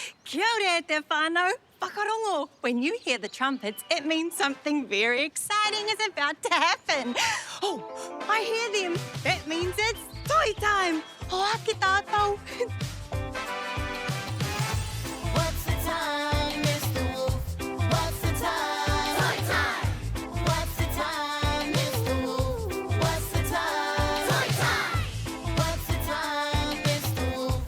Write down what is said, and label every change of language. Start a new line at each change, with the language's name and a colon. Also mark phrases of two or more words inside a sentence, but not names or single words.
Māori: Kia ora te whānau. Whakarongo.
English: When you hear the trumpets, it means something very exciting is about to happen. Oh, I hear them. That means it's toy time.
Māori: Hoaki tātou.
English: What's the time, Mr. Wolf? What's the time? Toy time! What's the time, Mr. Wolf? What's the time? Toy time! What's the time, Mr. Wolf?